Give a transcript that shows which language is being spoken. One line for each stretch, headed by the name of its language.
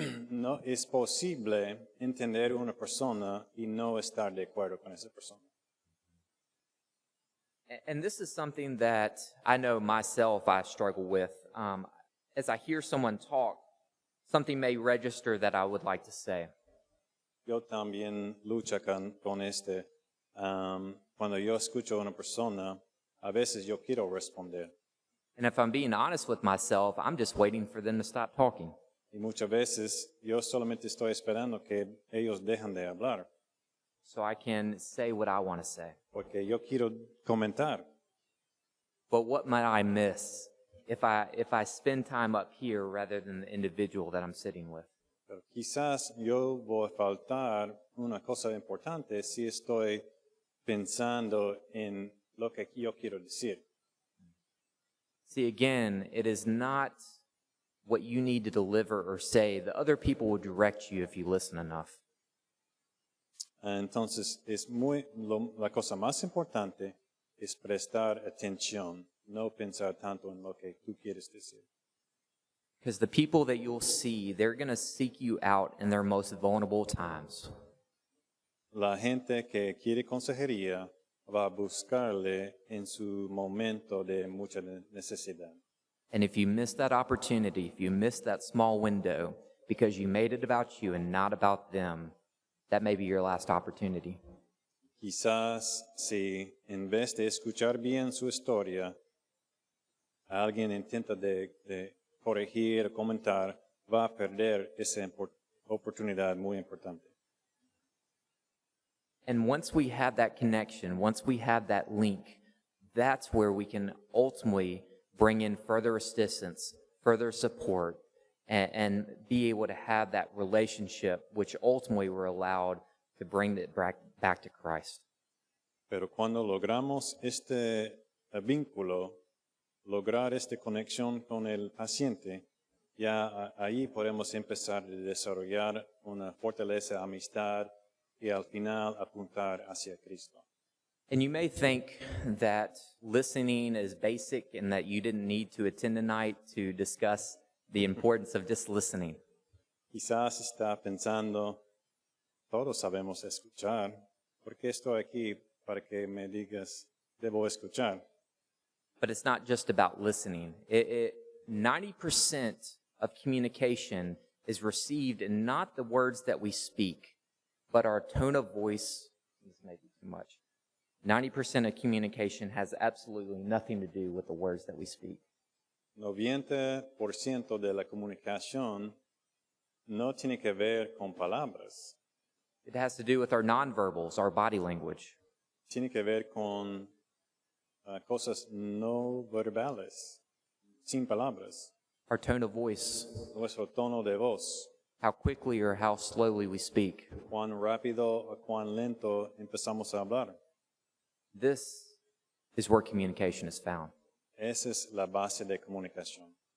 Spanish: No es posible entender una persona y no estar de acuerdo con esa persona.
English: And this is something that I know myself I struggle with. As I hear someone talk, something may register that I would like to say.
Spanish: Yo también lucho con este. Cuando yo escucho a una persona, a veces yo quiero responder.
English: And if I'm being honest with myself, I'm just waiting for them to stop talking.
Spanish: Y muchas veces yo solamente estoy esperando que ellos dejen de hablar.
English: So I can say what I want to say.
Spanish: Porque yo quiero comentar.
English: But what might I miss if I spend time up here rather than the individual that I'm sitting with.
Spanish: Pero quizás yo voy a faltar una cosa importante si estoy pensando en lo que yo quiero decir.
English: See, again, it is not what you need to deliver or say. The other people will direct you if you listen enough.
Spanish: Entonces, la cosa más importante es prestar atención, no pensar tanto en lo que tú quieres decir.
English: Because the people that you'll see, they're going to seek you out in their most vulnerable times.
Spanish: La gente que quiere consejería va a buscarle en su momento de mucha necesidad.
English: And if you miss that opportunity, if you miss that small window because you made it about you and not about them, that may be your last opportunity.
Spanish: Quizás si en vez de escuchar bien su historia, alguien intenta de corregir, comentar, va a perder esa oportunidad muy importante.
English: And once we have that connection, once we have that link, that's where we can ultimately bring in further assistance, further support, and be able to have that relationship, which ultimately we're allowed to bring it back to Christ.
Spanish: Pero cuando logramos este vínculo, lograr esta conexión con el paciente, ya ahí podemos empezar a desarrollar una fortaleza, amistad y al final apuntar hacia Cristo.
English: And you may think that listening is basic and that you didn't need to attend tonight to discuss the importance of just listening.
Spanish: Quizás está pensando, todos sabemos escuchar, ¿por qué estoy aquí para que me digas, debo escuchar?
English: But it's not just about listening. 90% of communication is received in not the words that we speak, but our tone of voice. This may be too much. 90% of communication has absolutely nothing to do with the words that we speak.
Spanish: 90% de la comunicación no tiene que ver con palabras.
English: It has to do with our nonverbals, our body language.
Spanish: Tiene que ver con cosas no verbales, sin palabras.
English: Our tone of voice,
Spanish: Nuestro tono de voz,
English: how quickly or how slowly we speak.
Spanish: cuán rápido o cuán lento empezamos a hablar.
English: This is where communication is found.
Spanish: Esa es la base de comunicación.